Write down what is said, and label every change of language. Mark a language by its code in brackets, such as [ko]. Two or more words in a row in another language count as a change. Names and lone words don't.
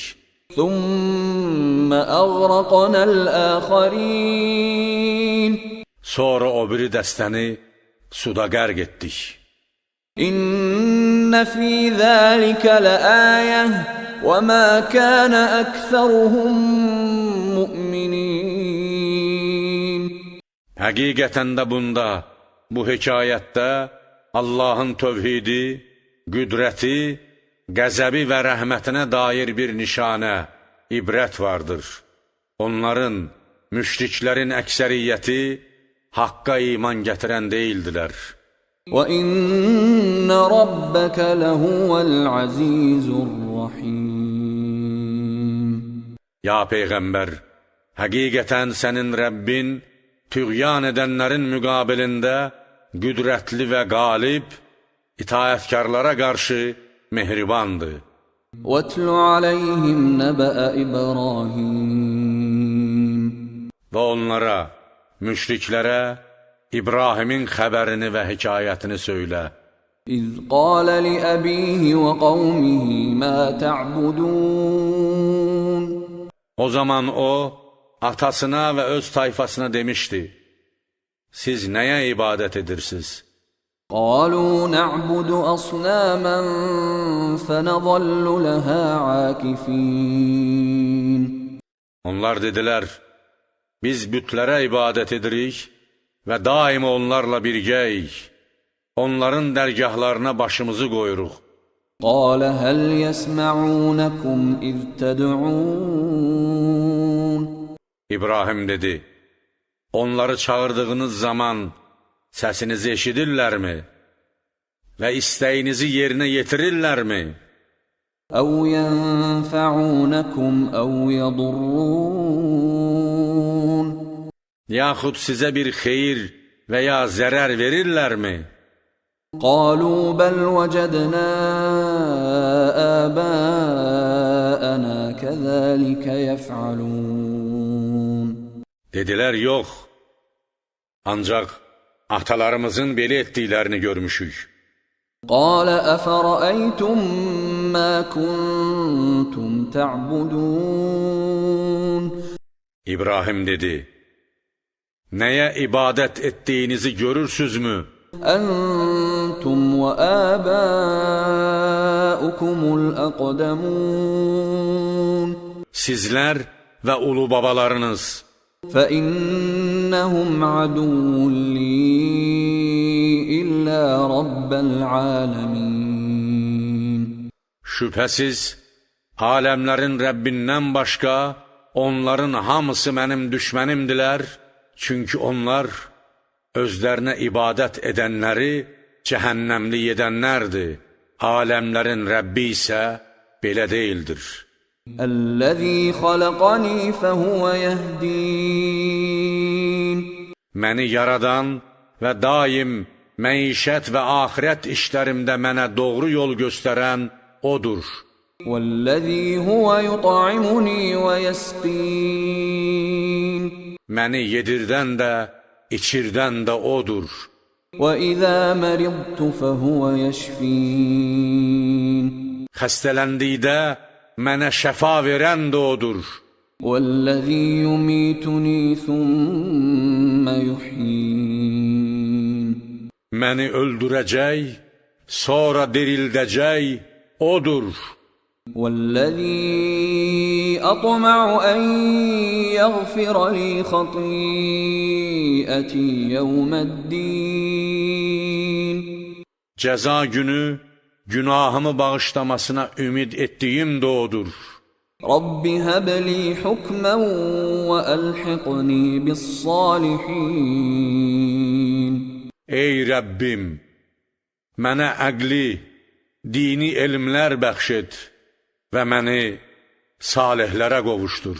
[ar] ثُمَّ أَغْرَقْنَا الْآخَرِينَ. [az] Sonra o biri dəstəni suda qərq etdik. [ar] إِنَّ فِي ذَلِكَ لَآيَةً وَمَا كَانَ أَكْثَرُهُم مُؤْمِنِينَ. [az] Həqiqətən də bunda, bu hekayətdə Allahın tövhidi, qüdrəti, qəzəbi və rəhmətinə dair bir nişanə, ibrət vardır. Onların, müşriklərin əksəriyyəti haqqa iman gətirən deyildilər. [ar] وَإِنَّ رَبَّكَ لَهُوَ الْعَزِيزُ الرَّحِيمُ. [az] Ya Peyğəmbər, həqiqətən sənin Rəbbin tüğyan edənlərin müqabilində qüdrətli və qalib, itaətkarlara qarşı mehribandır. [ar] وَاتْلُ عَلَيْهِمْ نَبَأَ إِبْرَاهِيمَ. [az] Və onlara, müşriklərə, İbrahimin xəbərini və hekayətini söylə. [ar] إِذْ قَالَ لِأَبِيهِ وَقَوْمِهِ مَا تَعْبُدُونَ. [az] O zaman o, atasına və öz tayfasına demişdi, siz nəyə ibadət edirsiniz? [ar] قالوا نعبد أصناما فنظل لها عاكفين. [az] Onlar dedilər, biz bütlərə ibadət edirik və daima onlarla birgəyik. Onların dərgahlarına başımızı qoyuruq. [ar] قال هل يسمعونكم إذ تدعون. [az] İbrahim dedi, onları çağırdığınız zaman səsinizi eşidirlərmi və istəyinizi yerinə yetirirlərmi? [ar] أو ينفعونكم أو يضرون. [az] Yaxud sizə bir xeyir və ya zərər verirlərmi? [ar] قالوا بل وجدنا آباءنا كذلك يفعلون. [az] Dedilər, yox, ancaq atalarımızın belə etdiklərini görmüşük. [ar] قال أفرأيتم ما كنتم تعبدون. [az] İbrahim dedi, nəyə ibadət etdiyinizi görürsünüzmü? [ar] أنتم وآباؤكم الأقدمون. [az] Sizlər və ulu babalarınız. [ar] فإنهم عدو لي إلا رب العالمين. [az] Şübhəsiz, aləmlərin Rəbbindən başqa onların hamısı mənim düşmənimdilər, çünki onlar özlərinə ibadət edənləri cəhənnəmli edənlərdir. Aləmlərin Rəbbi isə belə deyildir. [ar] الذي خلقني فهو يهدين. [az] Məni yaradan və daim məişət və axirət işlərimdə mənə doğru yol göstərən odur. [ar] والذي هو يطعمني ويسقين. [az] Məni yedirdən də, içirdən də odur. [ar] وإذا مرضت فهو يشفين. [az] Xəstələndikdə mənə şəfa verən də odur. [ar] والذي يميتني ثم يحيين. [az] Məni öldürəcək, sonra dirildəcək odur. [ar] والذي أطمع أن يغفر لي خطيئتي يوم الدين. [az] Cəza günü günahımı bağışlamasına ümid etdiyim də odur. [ar] رب هب لي حكما وألحقني بالصالحين. [az] Ey Rəbbim, mənə əqli, dini elmlər bəxş et və məni salihlərə qovuşdur.